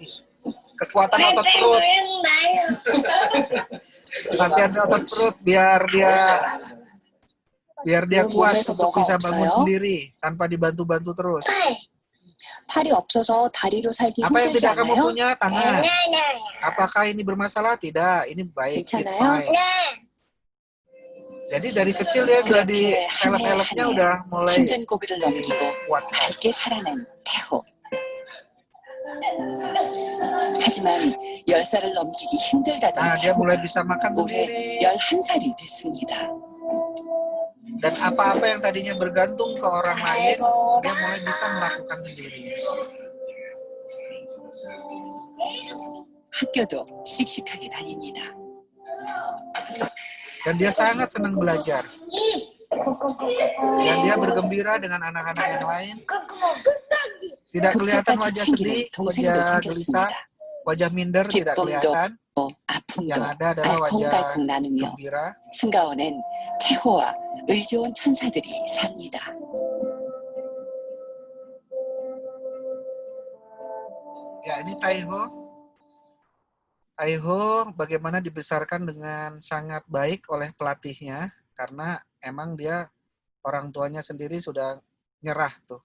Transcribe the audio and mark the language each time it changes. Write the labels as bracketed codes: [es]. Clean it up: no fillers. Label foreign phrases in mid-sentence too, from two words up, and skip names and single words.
[id] Kekuatan otot perut, latihan otot perut biar dia kuat untuk bisa bangun sendiri tanpa dibantu-bantu terus. [ko] 팔이 없어서 다리로 살기 [id] Apa yang [ko] 힘들지 [id] tidak kamu [ko] 않아요? [id] punya? Tangan. Nana. Apakah ini bermasalah? Tidak. Ini baik. [en] It's [ko] 괜찮아요? [en] fine. [id] Jadi dari kecil dia udah di [ko] 그렇게 한 해 [id] seleb-elebnya [ko] 한 해 [id] udah mulai [ko] 힘든 고비를 넘기고 [id] dikuatkan. [ko] 밝게 살아낸 태호. 하지만 10살을 넘기기 힘들다던 [id] Nah, dia mulai [ko] 태호가 [id] bisa makan [ko] 올해 [id] sendiri. [ko] 11살이 됐습니다. [id] Dan apa-apa yang tadinya bergantung ke orang lain, dia mulai bisa melakukan sendiri. [ko] 학교도 씩씩하게 다닙니다. [id] Dan dia sangat senang belajar. Dan dia bergembira dengan anak-anak yang lain. Tidak kelihatan [ko] 걱정까지 [id] wajah [ko] 챙기는 [id] sedih, [ko] 동생도 [id] wajah gelisah, [ko] 생겼습니다. [id] wajah minder tidak [ko] 기쁨도 [id] kelihatan. [ko] 아픔도 [id] Yang ada adalah wajah [ko] 알콩달콩 나누며 [id] gembira. [ko] 승가원엔 태호와 의좋은 천사들이 삽니다. [id] Ya, ini Taiho. Taiho bagaimana dibesarkan dengan sangat baik oleh pelatihnya, karena emang dia orang tuanya sendiri sudah nyerah tuh.